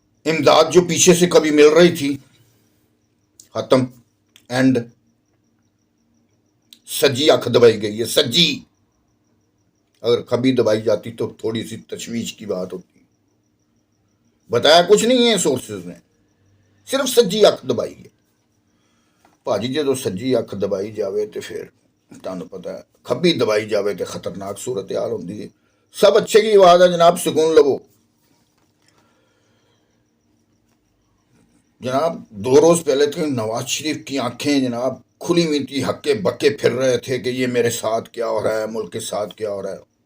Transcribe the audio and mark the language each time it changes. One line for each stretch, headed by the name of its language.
Urdu: امداد جو پیچھے سے کبھی مل رہی تھی ختم. اینڈ سجی آنکھ دبائی گئی ہے. سجی اگر کبھی دبائی جاتی تو تھوڑی سی تشویش کی بات ہوتی. بتایا کچھ نہیں ہے سورسز نے، صرف سجی اکھ دبائی ہے.
Punjabi: ਭਾਜੀ ਜਦੋਂ ਸੱਜੀ ਅੱਖ ਦਬਾਈ ਜਾਵੇ ਤੇ ਫਿਰ ਤੁਹਾਨੂੰ ਪਤਾ ਹੈ ਖੱਬੀ ਦਬਾਈ ਜਾਵੇ ਤੇ ਖਤਰਨਾਕ ਸੂਰਤ ਹਾਲ ਹੁੰਦੀ ਹੈ.
Urdu: سب اچھے کی آواز ہے جناب، سکون لو جناب. 2 روز پہلے تھے نواز شریف کی آنکھیں جناب کھلی ہوئی تھی، ہکے بکے پھر رہے تھے کہ یہ میرے ساتھ کیا ہو رہا ہے، ملک کے ساتھ کیا ہو رہا ہے.